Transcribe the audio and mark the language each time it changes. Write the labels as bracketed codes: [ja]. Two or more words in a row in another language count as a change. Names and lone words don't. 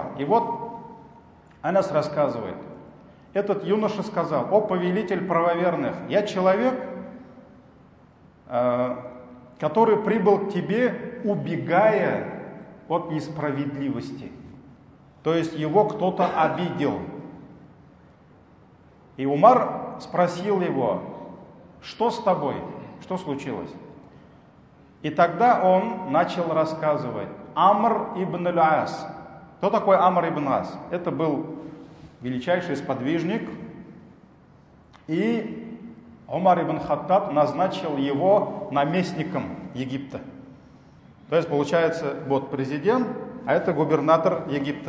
[ru] И вот Анас рассказывает, этот юноша сказал: «О повелитель правоверных, я человек, который прибыл к тебе, убегая от несправедливости». То есть его кто-то обидел. И Умар спросил его: «Что с тобой? Что случилось?» И тогда он начал рассказывать. Амр ибн аль-Ас. Кто такой Амр ибн Ас? Это был величайший сподвижник. И Умар ибн Хаттаб назначил его наместником Египта. То есть получается, вот президент, а это губернатор Египта.